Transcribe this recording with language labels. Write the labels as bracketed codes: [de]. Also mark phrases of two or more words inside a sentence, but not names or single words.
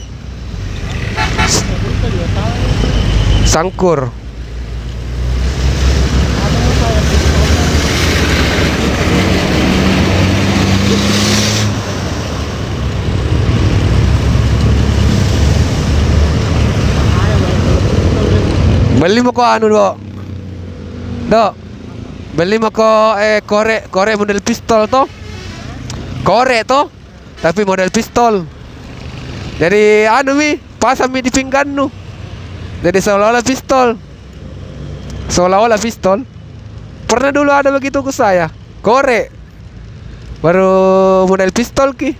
[id] Sangkur. Beli mo ko ano do beli mo ko kore model pistol to, kore to tapi model pistol. Jadi anu mi pasang mi di pinggan nu, jadi seolah-olah pistol. Pernah dulu ada begitu ke saya, kore baru model pistol ki.